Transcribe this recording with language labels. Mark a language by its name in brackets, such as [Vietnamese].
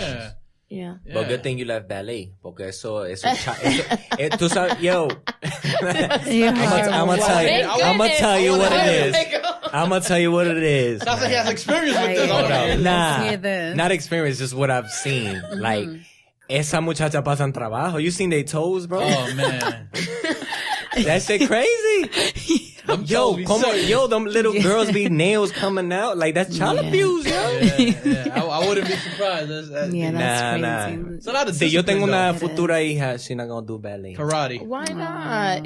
[English] Yeah. Yeah. But good thing you left ballet, [Spanish] porque eso tú sabes, yo. [English] I'm gonna tell you what it is. I'm gonna tell you what it is. Sounds like he has experience with this. Not experience, just what I've seen. [Spanish] Like, esa muchacha pasan trabajo. [English] You seen their toes, bro? Oh man, that shit crazy. Them little girls be nails coming out. Like, that's child abuse, yo. Yeah. I wouldn't be surprised. That's crazy. It's a lot of [Spanish] Si yo tengo una futura hija, [English] she's not gonna do ballet. Karate. Why not?